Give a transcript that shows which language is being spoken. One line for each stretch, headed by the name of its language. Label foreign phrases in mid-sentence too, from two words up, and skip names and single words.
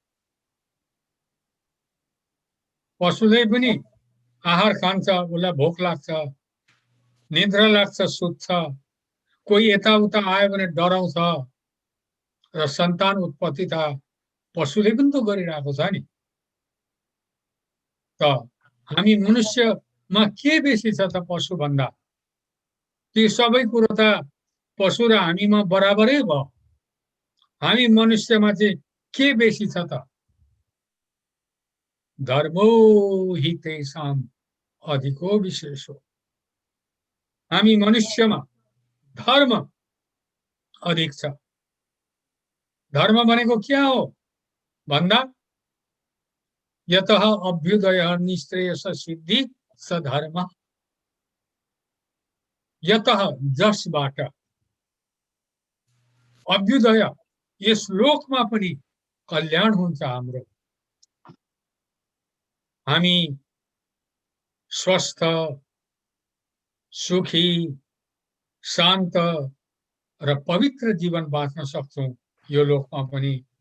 Nepali: पशुले पनि आहार खान्छ, उसलाई भोक लाग्छ, निद्रा लाग्छ, सुत्छ, कोही यताउता आयो भने डराउँछ र सन्तान उत्पत्ति त पशुले पनि त गरिरहेको छ नि। त हामी मनुष्यमा के बेसी छ त पशु भन्दा? ती सबै कुरो त पशु र हामीमा बराबरै भयो। हामी मनुष्यमा चाहिँ के बेसी छ त?
Sanskrit: धर्मो हि तेषां अधिको विशेषो।
Nepali: हामी मनुष्यमा धर्म अधिक छ। धर्म भनेको क्या हो भन्दा
Sanskrit: यतः अभ्युदय निश्रेयस सिद्धि स धर्म।
Nepali: यतः जसबाट अभ्युदय, यस लोकमा पनि कल्याण हुन्छ हाम्रो। हामी स्वस्थ, सुखी, शान्त र पवित्र जीवन बाँच्न सक्छौं यो लोकमा पनि।